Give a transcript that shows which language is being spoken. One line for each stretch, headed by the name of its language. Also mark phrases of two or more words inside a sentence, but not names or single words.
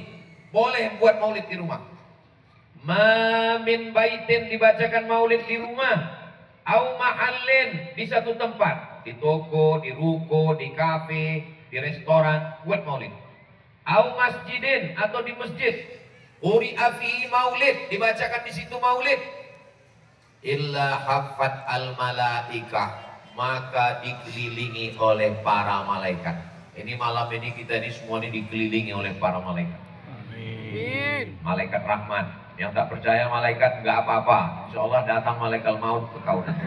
Indonesian: Boleh buat maulid di rumah.
Arabic: ما من بيت
Indonesian: dibacakan maulid di rumah.
Arabic: أو محل,
Indonesian: di satu tempat, di toko, di ruko, di kafe, di restoran, buat maulid.
Arabic: أو مسجد,
Indonesian: atau di masjid.
Arabic: قرئ في مولد,
Indonesian: dibacakan di situ maulid.
Arabic: إلا حفت الملائكة,
Indonesian: maka dikelilingi oleh para malaikat. Ini malam ini kita ini semua ini dikelilingi oleh para malaikat. Amin. Malaikat rahmat. Yang tak percaya malaikat enggak apa-apa. Insyaallah datang malaikat maut ke kau.